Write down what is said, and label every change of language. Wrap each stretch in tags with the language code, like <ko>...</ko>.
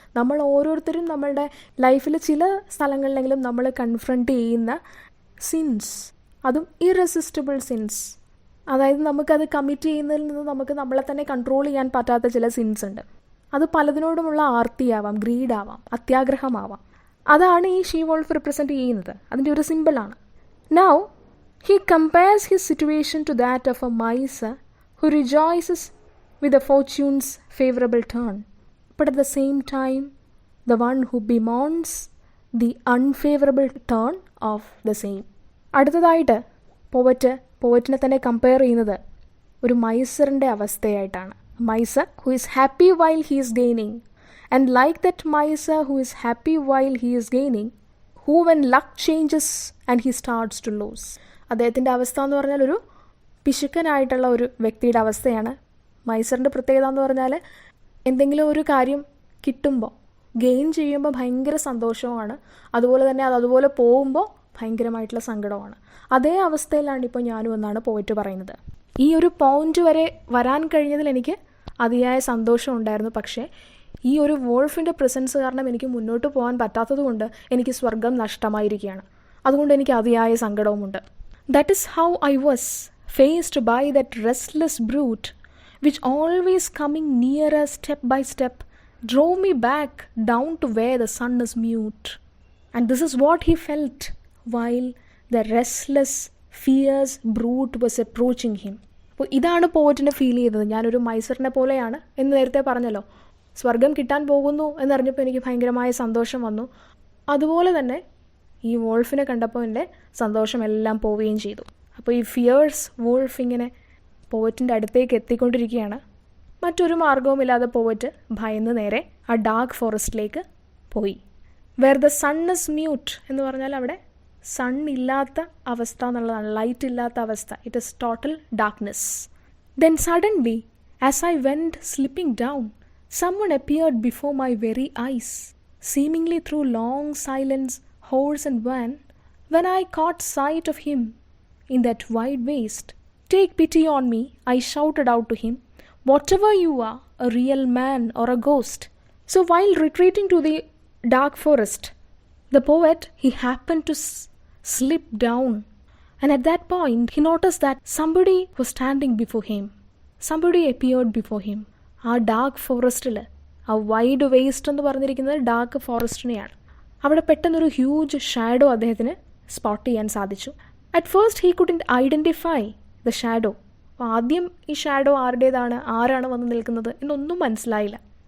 <ml>നമ്മൾ ഓരോരുത്തരും നമ്മളുടെ ലൈഫിൽ ചില സ്ഥലങ്ങളിലെങ്കിലും നമ്മൾ കൺഫ്രണ്ട് ചെയ്യുന്ന സിൻസ്, അതും ഇറെസിസ്റ്റിബിൾ സിൻസ്, അതായത് നമുക്കത് കമ്മിറ്റ് ചെയ്യുന്നതിൽ നിന്ന് നമുക്ക് നമ്മളെ തന്നെ കൺട്രോൾ ചെയ്യാൻ പറ്റാത്ത ചില സിൻസ് ഉണ്ട്. അത് പലതിനോടുമുള്ള ആർത്തിയാവാം, ഗ്രീഡാവാം, അത്യാഗ്രഹമാവാം. അതാണ് ഈ ഷീ വോൾഫ് റിപ്രസെൻറ്റ് ചെയ്യുന്നത്. അതിൻ്റെ ഒരു സിമ്പിളാണ്.</ml> <en>Now, he compares his situation to that of a miser who rejoices with the fortune's favorable turn, but at the same time, the one who bemoans the unfavorable turn of the same.</en> <ml>അടുത്തതായിട്ട് പോവറ്റിനെ തന്നെ compare ചെയ്യുന്നത് ഒരു മൈസറിൻ്റെ അവസ്ഥയായിട്ടാണ്.</ml> <en>Miser who is happy while he is gaining, and like that miser who is happy while he is gaining, who when luck changes and he starts to lose.</en> <ml>അദ്ദേഹത്തിൻ്റെ അവസ്ഥ എന്ന് പറഞ്ഞാൽ ഒരു പിശുക്കനായിട്ടുള്ള ഒരു വ്യക്തിയുടെ അവസ്ഥയാണ്. മൈസറിൻ്റെ പ്രത്യേകത എന്ന് പറഞ്ഞാൽ എന്തെങ്കിലും ഒരു കാര്യം കിട്ടുമ്പോൾ, ഗെയിൻ ചെയ്യുമ്പോൾ ഭയങ്കര സന്തോഷവുമാണ്, അതുപോലെ തന്നെ അതുപോലെ പോകുമ്പോൾ ഭയങ്കരമായിട്ടുള്ള സങ്കടമാണ്. അതേ അവസ്ഥയിലാണ് ഇപ്പോൾ ഞാനും എന്നാണ് പോയിട്ട് പറയുന്നത്. ഈ ഒരു പോയിന്റ് വരെ വരാൻ കഴിഞ്ഞതിൽ എനിക്ക് അതിയായ സന്തോഷം ഉണ്ടായിരുന്നു. പക്ഷേ ഈ ഒരു വോൾഫിൻ്റെ പ്രസൻസ് കാരണം എനിക്ക് മുന്നോട്ട് പോകാൻ പറ്റാത്തത് കൊണ്ട് എനിക്ക് സ്വർഗം നഷ്ടമായിരിക്കുകയാണ്. അതുകൊണ്ട് എനിക്ക് അതിയായ സങ്കടവുമുണ്ട്.</ml> <en>That is how I was faced by that restless brute which always coming nearer step by step drove me back down to where the sun is mute. And this is what he felt while the restless, fierce brute was approaching him.</en> <ml>അപ്പോൾ ഇതാണ് പോവറ്റിന് feel ചെയ്തത്. ഞാനൊരു മൈസറിനെ പോലെയാണ് എന്ന് നേരത്തെ പറഞ്ഞല്ലോ. സ്വർഗം കിട്ടാൻ പോകുന്നു എന്നറിഞ്ഞപ്പോൾ എനിക്ക് ഭയങ്കരമായ സന്തോഷം വന്നു. അതുപോലെ തന്നെ ഈ വോൾഫിനെ കണ്ടപ്പോൾ എൻ്റെ സന്തോഷമെല്ലാം പോവുകയും ചെയ്തു. അപ്പോൾ ഈ ഫിയേഴ്സ് വോൾഫ് ഇങ്ങനെ പോവറ്റിൻ്റെ അടുത്തേക്ക് എത്തിക്കൊണ്ടിരിക്കുകയാണ്. മറ്റൊരു മാർഗവുമില്ലാതെ പോവറ്റ് ഭയന്ന് നേരെ ആ ഡാർക്ക് ഫോറസ്റ്റിലേക്ക് പോയി.</ml> <en>where the sun is mute</en> <ml>എന്ന് പറഞ്ഞാൽ അവിടെ സൺ ഇല്ലാത്ത അവസ്ഥ എന്നുള്ളതാണ്, ലൈറ്റ് ഇല്ലാത്ത അവസ്ഥ.</ml> <en>It is total darkness. Then suddenly as I went slipping down someone appeared before my very eyes, seemingly through long silence, horse and van. When I caught sight of him in that wide waste, "Take pity on me," I shouted out to him, "whatever you are, a real man or a ghost." So while retreating to the dark forest, the poet, he happened to slip down, and at that point he noticed that somebody was standing before him. Somebody appeared before him.</en> <ml>ആ dark ഫോറസ്റ്റിൽ, ആ wide waste എന്ന് പറഞ്ഞിരിക്കുന്നത് dark ഫോറസ്റ്റിനെയാണ്. അവിടെ പെട്ടെന്നൊരു huge shadow അദ്ദേഹത്തിന് spot ചെയ്യാൻ സാധിച്ചു.</ml> <en>At first he couldn't identify the shadow.</en> <ml>അപ്പോൾ ആദ്യം ഈ ഷാഡോ ആരുടേതാണ്, ആരാണ് വന്ന് നിൽക്കുന്നത് എന്നൊന്നും മനസ്സിലായില്ല.</ml>